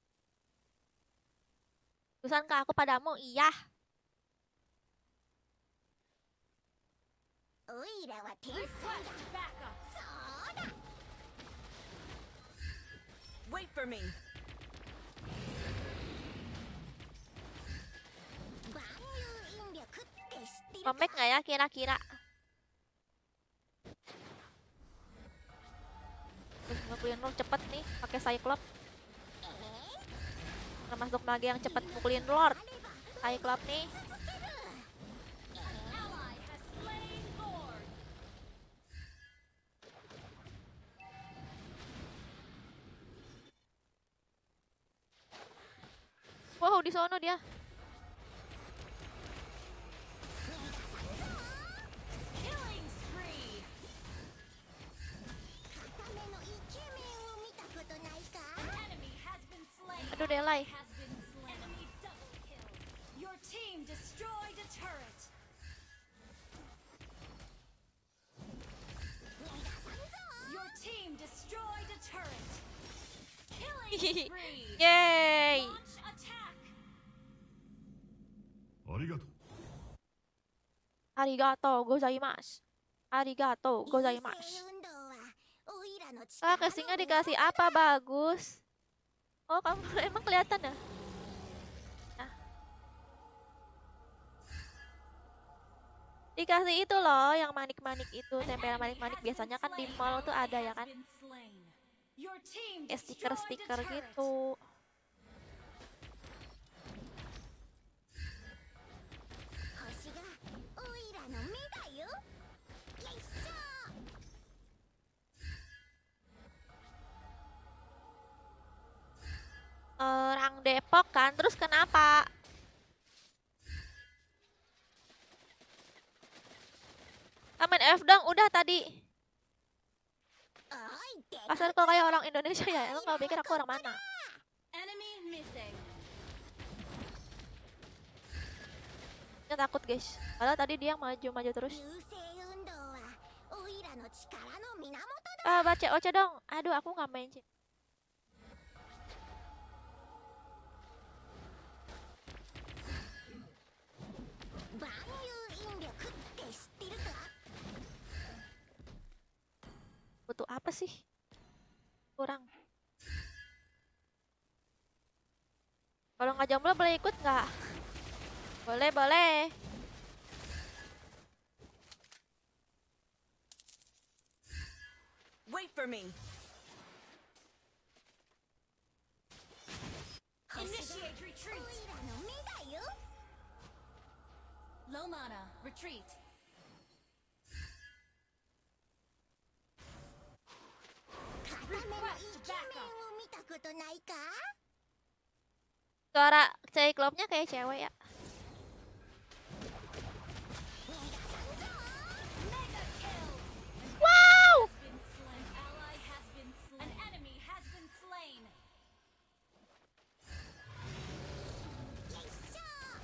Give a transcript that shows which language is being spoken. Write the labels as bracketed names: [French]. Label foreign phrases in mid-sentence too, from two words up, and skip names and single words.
[Indonesian] Urusan ke aku padamu, iya. [Japanese] おいらは天才 [English] Request [Japanese] だ [English] backup. [Japanese] そうだ [English] Wait for me. [Japanese] 万有引力って知ってるか [Indonesian] Comeback nggak ya kira-kira? Terus mukulin Lord cepet nih pakai Cyclops. Termasuk mage yang cepet mukulin Lord. Cyclops nih. [English] An ally has slain Lord. [Indonesian] Wow, di sono dia. [English] Killing spree. [Japanese] 固めのイケメンを見たことないか [English] An enemy has been slain. [Indonesian] Aduh, Delay. [English] Has been slain. Enemy double kill. Your team destroyed a turret. Your team destroyed a turret. Killing spree. [Indonesian] Yeay. [English] Launch attack. [Japanese] ありがとうありがとうございます. Arigato 流 gozaimasu. 星運動はおいらの力 [Indonesian] Ah, casingnya dikasih apa? Bagus. Oh, kamu emang kelihatan ya? Nah. Dikasih itu loh, yang manik-manik itu, [English] An [Indonesian] tempel [English] enemy [Indonesian] manik-manik [English] has [Indonesian] biasanya [English] been [Indonesian] kan di [English] slain. [Indonesian] mall tuh [English] Ally [Indonesian] ada ya [English] has [Indonesian] kan? [English] been slain. Your team [Indonesian] Kayak [English] destroyed a [Indonesian] stiker-stiker [English] turret. [Indonesian] gitu. [Japanese] 星がおいらの目だよよいしょ [Indonesian] Orang Depok kan, terus kenapa? Main F dong, udah tadi. [Japanese] おいで [Indonesian] Pasar kalau kayak orang Indonesia ya, emang kalau pikir aku orang mana? [English] Enemy missing. [Indonesian] Dia takut guys, padahal tadi dia yang maju-maju terus. [Japanese] 流星運動はおいらの力の源だ [Indonesian] Ah, baca Ocha dong. Aduh, aku nggak main sih. [Japanese] 万有引力って知ってるか [Indonesian] Butuh apa sih? Kurang. Kalau nggak jomblo boleh ikut nggak? Boleh, boleh. [English] Wait for me. Initiate [Japanese] お [English] retreat. [Japanese] いらの目だよ [English] Low mana. Retreat. [Japanese] 固めのイケメンを見たことないか [Indonesian] Suara Cyclops-nya kayak cewek ya. [English] Mega kill. Wow! Has been slain. Ally has been slain. An enemy has been slain. [Japanese] よいしょ